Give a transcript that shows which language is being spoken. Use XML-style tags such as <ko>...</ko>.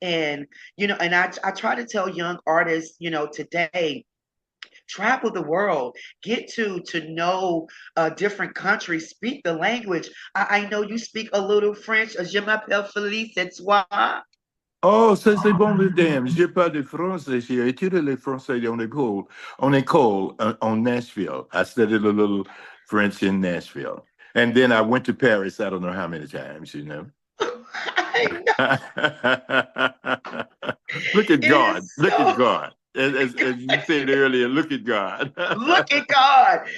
<en>And I try to tell young artists, today, travel the world, get to know different countries, speak the language. I know you speak a little French.</en> <fr>Je m'appelle Felice, et toi? Oh, ça c'est bon, mesdames. J'ai pas de français. J'ai étudié le français en école en Nashville.</fr> <en>I studied a little French in Nashville. And then I went to Paris, I don't know how many times, you know. I know. Look at It God. is Look at God. As you said earlier, look at God. Look at God.</en>